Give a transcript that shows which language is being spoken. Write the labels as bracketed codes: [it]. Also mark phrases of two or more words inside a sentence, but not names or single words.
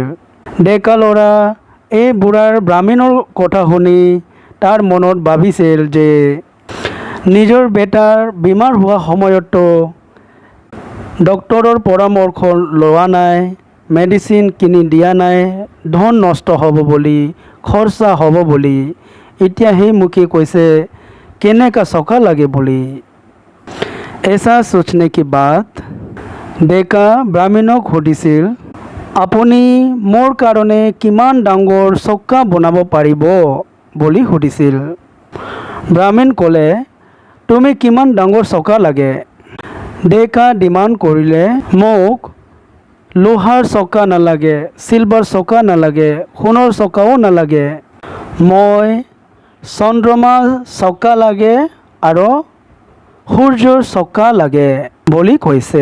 [as] ডেকা ল'ৰা এই বুঢ়াৰ ব্ৰাহ্মণৰ কথা শুনি তাৰ মনত ভাবিছিল যে নিজৰ বেটাৰ বেমাৰ হোৱা সময়তো ডক্তৰৰ পৰামৰ্শ লোৱা নাই, মেডিচিন কিনি দিয়া নাই, ধন নষ্ট হ'ব বুলি, খৰচা হ'ব বুলি। এতিয়া সেই মুখে কৈছে কেনেকা চকা লাগে বুলি। [hi] ऐसा सोचने की बात [as] ডেকা ব্ৰাহ্মণক সুধিছিল, আপুনি মোৰ কাৰণে কিমান ডাঙৰ চকা বনাব পাৰিব বুলি সুধিছিল। ব্ৰাহ্মণ ক'লে, তুমি কিমান ডাঙৰ চকা লাগে? ডেকা ডিমাণ্ড কৰিলে, মোক লোহাৰ চকা নালাগে, চিলভাৰ চকা নালাগে, সোণৰ চকাও নালাগে, মই চন্দ্ৰমা চকা লাগে আৰু সূৰ্যৰ চকা লাগে বুলি কৈছে।